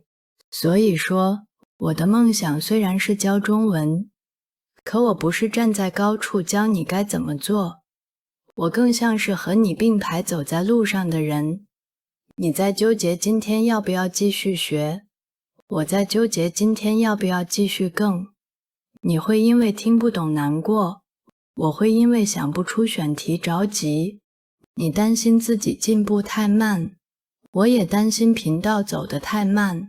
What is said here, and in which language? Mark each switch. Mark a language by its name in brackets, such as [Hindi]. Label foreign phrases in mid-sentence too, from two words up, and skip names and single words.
[Chinese] 所以說，我的夢想雖然是教中文，可我不是站在高處教你該怎麼做，我更像是和你並排走在路上的人。你在糾結今天要不要繼續學，我在糾結今天要不要繼續更。你會因為聽不懂難過，我會因為想不出選題着急。你擔心自己進步太慢，我也擔心頻道走得太慢。